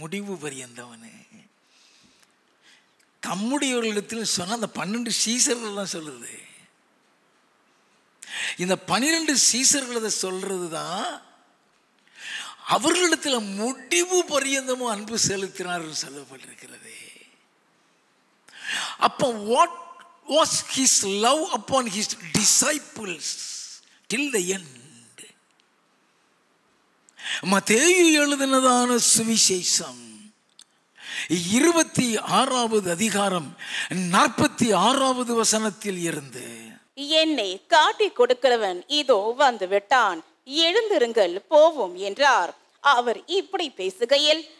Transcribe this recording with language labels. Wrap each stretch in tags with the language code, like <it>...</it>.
<ta>முடிவு பரியந்தவனு தம்முடையவர்களிடத்தில் சொன்ன அந்த 12 சீசர்கள் தான் சொல்லுது. இந்த 12 சீசர்களை சொல்றது தான் அவர்களிடத்தில் முடிவு பரியந்தமும் அன்பு செலுத்தினார் சொல்லப்பட்டிருக்கிறது. அப்போ</ta> <en>what was his love upon his disciples till the end?</en> <ta>மத்தேயு எழுதினதான சுவிசேஷம் 26வது அதிகாரம் 46வது வசனத்தில் இருந்து, என்னை காட்டி கொடுக்கிறவன் இதோ வந்து விட்டான், எழுந்திருங்கள் போவோம் என்றார். அவர் இப்படி பேசுகையில்</ta>